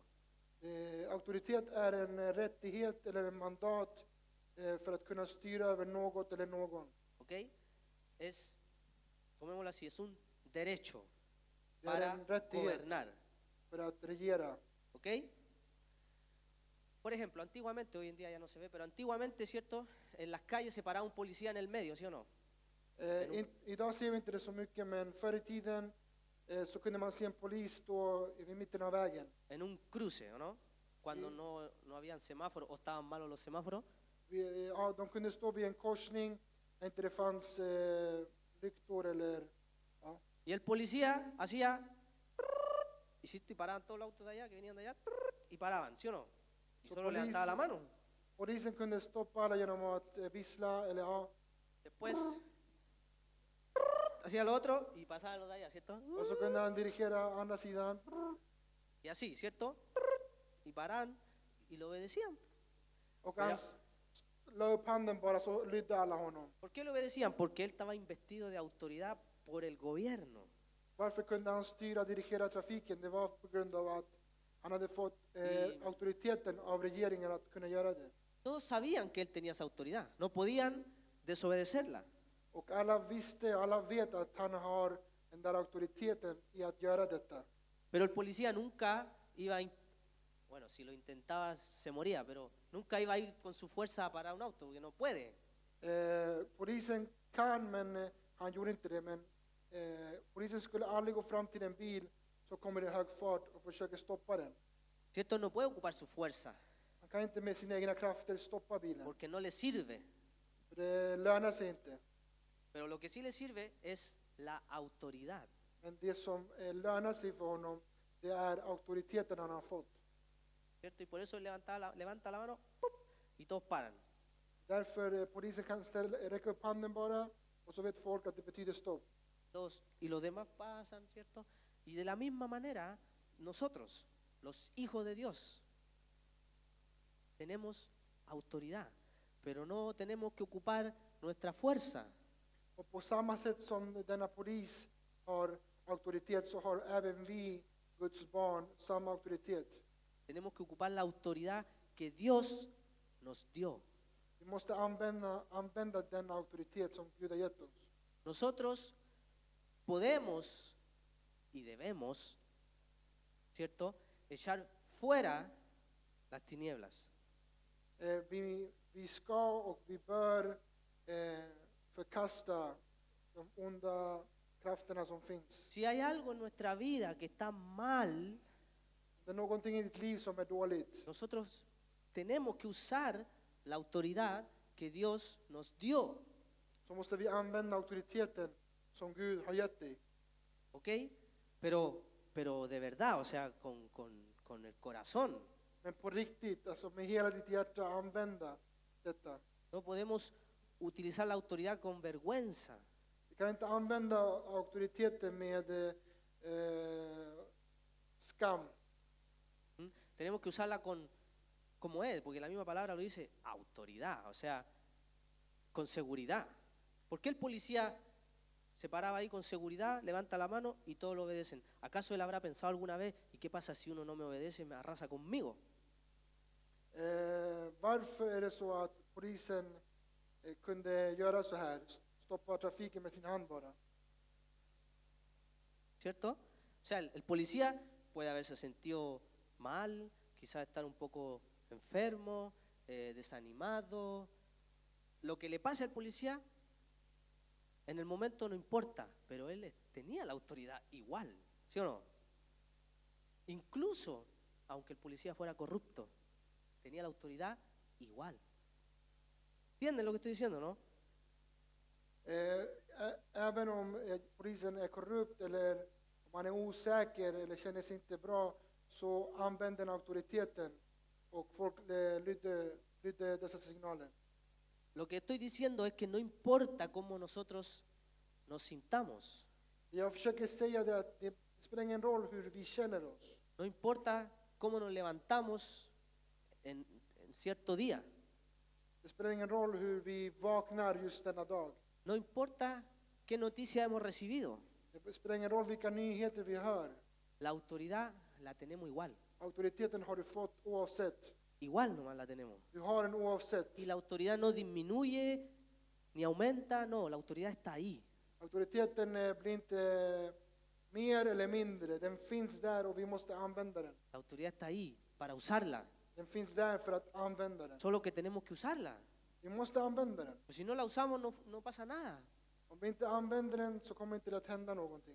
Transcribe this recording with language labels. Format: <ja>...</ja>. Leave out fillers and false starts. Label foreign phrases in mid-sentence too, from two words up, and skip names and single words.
<sv>Auktoritet är en rättighet eller en mandat för att kunna styra över något eller någon.</sv> <es>¿Ok? Es, tomémoslo así, es un derecho</es> <sv>Det är</sv> <es>para</es> <sv>en rättighet</sv> <es>gobernar.</es> <sv>för att regera.</sv> <es>¿Ok? Por ejemplo, antiguamente, hoy en día ya no se ve, pero antiguamente, ¿cierto? En las calles se paraba un policía en el medio, ¿sí o no?</es> <sv>Idag ser vi inte det så mycket, men förr i tiden så kunde man se en polis stå vid mitten av vägen.</sv> <es>En un cruce, ¿o no? Cuando Sí. no habían semáforos o estaban malos los semáforos.</es> <sv>Ja, de kunde stå vid en korsning när inte det fanns lyktor eller... Ja.</sv> <es>Y el policía hacía... Y paraban todos los autos de allá, que venían de allá, y paraban, ¿sí o no? Y So solo levantaba la mano.</es> <sv>Polisen kunde stoppa alla genom att vissla eller ja.</sv> <es>Después hacía lo otro y pasaban los de allá, ¿cierto?</es> <sv>Och så kunde han dirigera andra sidan.</sv> <es>Y así, ¿cierto? Y paraban y lo obedecían.</es> <sv>Och Ja. han la upp handen bara så lydde alla honom.</sv> <es>¿Por qué le obedecían? Porque él estaba investido de autoridad por el gobierno.</es> <sv>Varför kunde han styra och dirigera trafiken? Det var på grund av att han hade fått auktoriteten av regeringen att kunna göra det.</sv> <es>Todos sabían que él tenía esa autoridad, no podían desobedecerla.</es> <sv>Och alla visste, alla vet att han har den där auktoriteten i att göra detta.</sv> <es>Pero el policía nunca iba a, bueno, si lo intentaba se moría, pero nunca iba a ir con su fuerza a parar un auto, porque no puede.</es> <sv>Polisen kan, men han gjorde inte det. Men polisen skulle aldrig gå fram till en bil som kommer i hög fart och försöka stoppa den.</sv> <es>¿Cierto? No puede ocupar su fuerza,</es> <sv>Han kan inte med sina egna krafter stoppa bilen.</sv> <es>porque no le sirve.</es> <sv>För det lönar sig inte.</sv> <es>Pero lo que sí le sirve es la autoridad.</es> <sv>Men det som lönar sig för honom, det är auktoriteten han har fått.</sv> <es>¿Cierto? Y por eso él levanta la mano, ¡pum! Y todos paran.</es> <sv>Därför polisen kan räcka upp handen bara, och så vet folk att det betyder stopp.</sv> <es>Todos, y los demás pasan, ¿cierto? Y de la misma manera, nosotros, los hijos de Dios, tenemos autoridad, pero no tenemos que ocupar nuestra fuerza.</es> <sv>Och på samma sätt som denna polis har auktoritet, så har även vi, Guds barn, samma auktoritet.</sv> <es>Tenemos que ocupar la autoridad que Dios nos dio.</es> <sv>Vi måste använda den auktoritet som Gud har gett oss.</sv> <es>Nosotros podemos y debemos, ¿cierto?, echar fuera las tinieblas.</es> <sv>Vi ska och vi bör förkasta de onda krafterna som finns.</sv> <es>Si hay algo en nuestra vida que está mal,</es> <sv>Det är någonting i ditt liv som är dåligt.</sv> <es>nosotros tenemos que usar la autoridad que Dios nos dio,</es> <sv>Så måste vi använda auktoriteten som Gud har gett dig.</sv> <es>¿ok? Pero de verdad, o sea, con el corazón.</es> <sv>Men på riktigt, alltså med hela ditt hjärta använda detta.</sv> <es>No podemos utilizar la autoridad con vergüenza.</es> <sv>Vi kan inte använda auktoriteten med skam. ¿Mm?</sv> <es>Tenemos que usarla como es, porque la misma palabra lo dice, autoridad, o sea, con seguridad. ¿Por qué el policía se paraba ahí con seguridad, levanta la mano y todos lo obedecen? ¿Acaso él habrá pensado alguna vez, ¿y qué pasa si uno no me obedece y me arrasa conmigo?</es> <sv>Varför är det så att polisen kunde göra så här? Stoppa trafiken med sin hand bara.</sv> <es>¿Cierto? O sea, el policía puede haberse sentido mal, quizás estar un poco enfermo, desanimado. Lo que le pase al policía, en el momento no importa, pero él tenía la autoridad igual, ¿sí o no? Incluso, aunque el policía fuera corrupto, tenía la autoridad igual. ¿Entienden lo que estoy diciendo, no?</es> <sv>Även om polisen är korrupt eller om man är osäker eller känner sig inte bra, så använder den auktoriteten och folk lydde dessa signaler.</sv> <es>Lo que estoy diciendo es que no importa cómo nosotros nos sintamos,</es> <sv>Jag försöker säga det att det spelar ingen roll hur vi känner oss.</sv> <es>no importa cómo nos levantamos en cierto día,</es> <sv>Det spelar ingen roll hur vi vaknar just denna dag.</sv> <es>no importa qué noticia hemos recibido,</es> <sv>Det spelar ingen roll vilka nyheter vi hör.</sv> <es>la autoridad la tenemos igual,</es> <sv>Auktoriteten har du fått oavsett.</sv> <es>igual nomás la tenemos.</es> <sv>Du har den oavsett.</sv> <es>Y la autoridad no disminuye ni aumenta, no, la autoridad está ahí.</es> <sv>Auktoriteten blir inte mer eller mindre. Den finns där och vi måste använda den.</sv> <es>La autoridad está ahí para usarla,</es> <sv>Den finns där för att använda den.</sv> <es>solo que tenemos que usarla.</es> <sv>Vi måste använda den.</sv> <es>Pues si no la usamos no pasa nada.</es> <sv>Om vi inte använder den så kommer inte det att hända någonting.</sv>